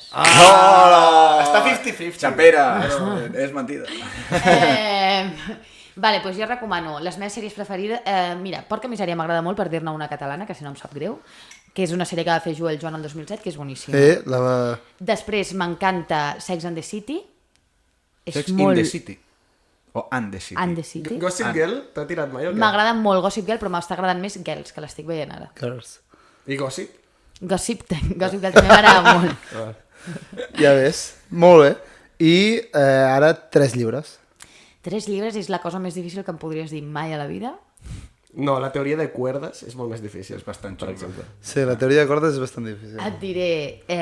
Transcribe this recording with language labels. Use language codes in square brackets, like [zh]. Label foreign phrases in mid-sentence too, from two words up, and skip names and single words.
[ca] Està 50-50. Xapera, és mentida. Vale, doncs jo recomano les meves sèries preferides. Mira, Porca Misèria m'agrada molt, per dir-ne una catalana, que si no em sap greu, que és una sèrie que va fer Joel Joan el 2007, que és boníssima. Després m'encanta Sex and the City. Sex in the City. O and the City. And the City. Gossip Girl, t'ha tirat mai o què? M'agrada molt Gossip Girl, però m'està agradant més Girls, que l'estic veient ara. Girls. I Gossip? Gossip Girl també m'agrada molt. Ja ves. Molt bé. I ara 3 llibres. 3 llibres és la cosa més difícil que em podries dir mai a la vida. No, la teoria de cuerdes és molt més difícil. És bastant per xunga. exemple. Sí, la teoria de cordes és bastant difícil. Et diré...